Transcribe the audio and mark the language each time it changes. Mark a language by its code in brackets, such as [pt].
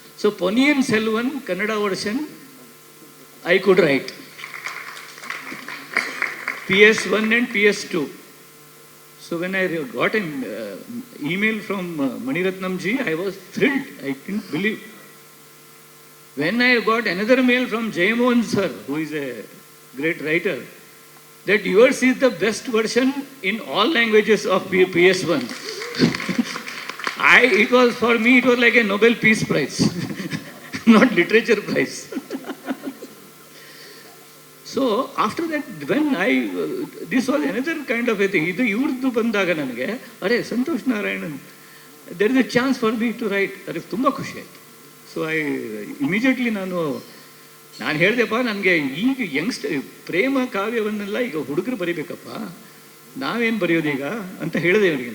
[en] So Ponniyin Selvan Kannada version I could write. PS1 and PS2. So when I got an email from Maniratnam ji, I was thrilled. I didn't believe. When I got another mail from Jayamohan sir, who is a great writer, that yours is the best version in all languages of PS1. It was for me, it was like a Nobel Peace Prize, not literature prize. So after that when this was another kind of a thing. [kn] ಇದು ಇವ್ರದ್ದು ಬಂದಾಗ ನನಗೆ ಅರೆ Santosh Narayanan [en] There is a chance for me to write. [kn] ಅದಕ್ಕೆ ತುಂಬ ಖುಷಿ ಆಯಿತು. So immediately ನಾನು ಹೇಳಿದೆಪ್ಪ, ನನಗೆ ಈಗ ಪ್ರೇಮ ಕಾವ್ಯವನ್ನೆಲ್ಲ ಈಗ ಹುಡುಗರು ಬರೀಬೇಕಪ್ಪ, ನಾವೇನು ಬರೆಯೋದೀಗ ಅಂತ ಹೇಳಿದೆ ಅವನಿಗೆ.